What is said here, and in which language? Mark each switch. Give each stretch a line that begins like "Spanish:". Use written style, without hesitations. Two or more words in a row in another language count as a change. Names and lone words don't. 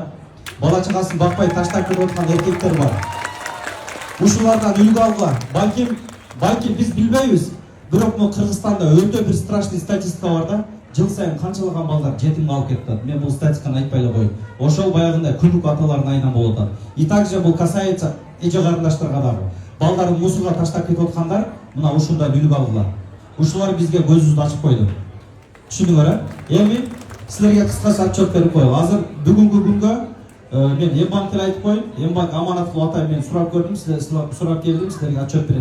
Kyrgyz: Бала чагасын бакпай таштап кетип аткан эркектер бар. Ушулардан үлгү алгыла. Балким биз билбейбиз. Бирок мына Кыргызстанда өтө бир страшный статистика бар да. Жыл сайын канчалаган балдар жетим калып кетет. Мен бул статистиканы айтпай эле коеюн. Ошол баягындай күндүк аталардын айынан болуп атат.
Russian: И также
Kyrgyz: бул касается эже карындаштарга дагы. Балдарын мусорго таштап кетип аткандар мына ушундай үлгү алгыла. Ушулар бизге көзүбүздү ачып койду. Түшүндүңөр, эми силерге кыскача отчет берип коелу. Азыр бүгүнкү күнгө мен Эмбанкке айтып коеюн. Эмбанк аманат кылып атайын, мен сурап көрдүм, силер сурап келдим, силерге отчет берейин.